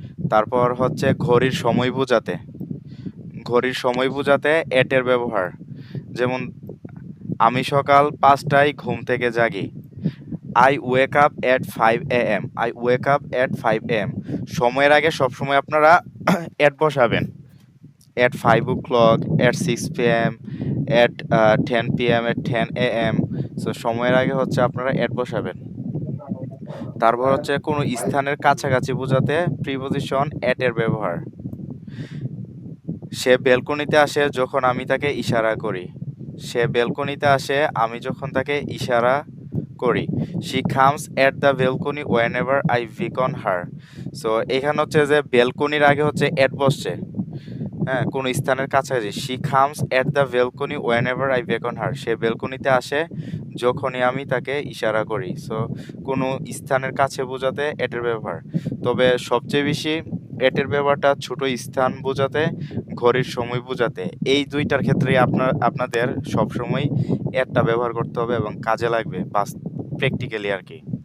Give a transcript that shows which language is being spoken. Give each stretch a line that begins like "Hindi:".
Bangla: তারপর হচ্ছে ঘড়ির সময় বোঝাতে। ঘড়ির সময় বোঝাতে এট এর ব্যবহার। যেমন আমি সকাল ৫টায় ঘুম থেকে জাগি।
English: I wake up at 5 a.m. I wake up at 5 a.m.
Bangla: সময়ের আগে সবসময় আপনারা at বসাবেন।
English: At 5 o'clock, at 6 p.m., at 10 p.m., at 10 a.m.
Bangla: So সময়ের আগে হচ্ছে আপনারা at বসাবেন। তারপর হচ্ছে কোনো স্থানের কাছাকাছি বোঝাতে প্রিপোজিশন at এর ব্যবহার। সে বেলকনিতে আসে যখন আমি তাকে ইশারা করি। সে বেলকনিতে আসে আমি যখন তাকে ইশারা করি।
English: She comes at the balcony whenever I beckon her.
Bangla: So এখানে হচ্ছে যে বেলকনির আগে হচ্ছে at বসছে। হ্যাঁ, কোনো স্থানের কাছাকাছি।
English: She comes at the balcony whenever I beckon her.
Bangla: সে বেলকনিতে আসে যখনই আমি তাকে ইশারা করি। সো কোনো স্থানের কাছে বোঝাতে at এর ব্যবহার। তবে সবচেয়ে বেশি at এর ব্যবহারটা ছোট স্থান বোঝাতে, ঘড়ির সময় বোঝাতে। এই ২ টার ক্ষেত্রেই আপনাদের সবসময় at টা ব্যবহার করতে হবে এবং কাজে লাগবে প্র্যাকটিক্যালি আরকি।